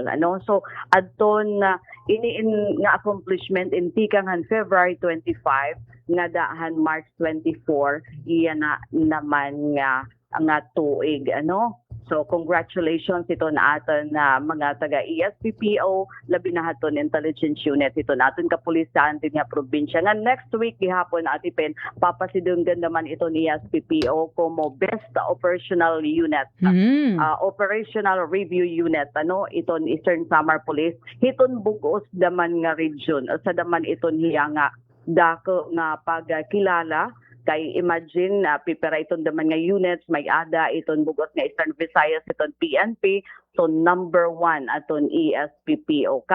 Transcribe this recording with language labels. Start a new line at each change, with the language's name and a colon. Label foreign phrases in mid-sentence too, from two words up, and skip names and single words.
Waray: So adton ini nga accomplishment in tikangan February 25 nga daahan March 24 iya na naman nga tuig So congratulations ito na aton na mga taga ESPPO labi na haton intelligence unit ito naton kapulisan din nga probinsya. Nga next week gihapon Ate Pen papasidunggan naman ito ni ESPPO como
English: best operational unit. Operational review unit
Waray: iton Eastern Samar Police hiton bugos daman nga region sa daman iton hiya nga dako nga pagkilala. Kay imagine, pipera iton daman nga units, may ada iton bugos nga Eastern Visayas, iton PNP, so number 1 aton ESPPO.